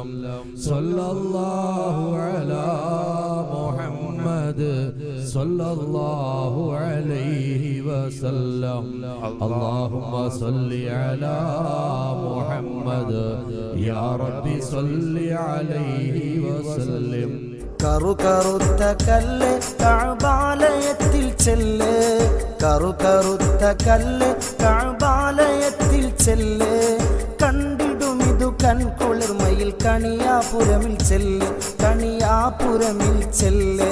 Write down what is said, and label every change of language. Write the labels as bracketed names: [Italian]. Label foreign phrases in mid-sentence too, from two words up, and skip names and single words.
[Arabic] صلى الله على محمد صلى الله عليه وسلم. اللهم صل على محمد يا ربي صل عليه وسلم. [Malayalam] കറുകറുത്ത കല്ല് കഅബാലയത്തിൽ ചെല്ല്, കറുകറുത്ത കല്ല് കഅബാലയത്തിൽ ചെല്ല്. കണ്ടിടുമിതു കൺകുളിർമയിൽ കണിയാപുരമിൽ ചെല്ല്, കണിയാപുരമിൽ ചെല്ല്.